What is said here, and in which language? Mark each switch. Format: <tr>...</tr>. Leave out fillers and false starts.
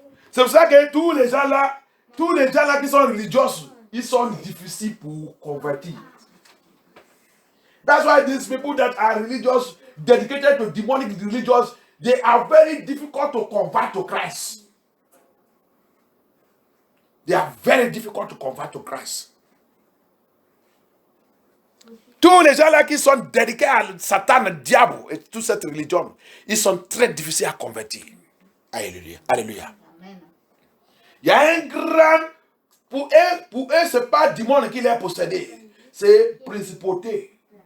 <fr>C'est pour ça que tous les gens là qui sont religieux, ils sont difficiles pour convertir.</fr> <en>That's why these people that are religious, dedicated to demonic religions, they are very difficult to convert to Christ. They are very difficult to convert to Christ.</en> <fr>Tous les gens là qui sont dédiés à Satan, au diable et toute cette religion, ils sont très difficiles à convertir. Alléluia. Alléluia. Il y a un grand... Pour eux, ce n'est pas démon qui les possédé. C'est principauté.</fr>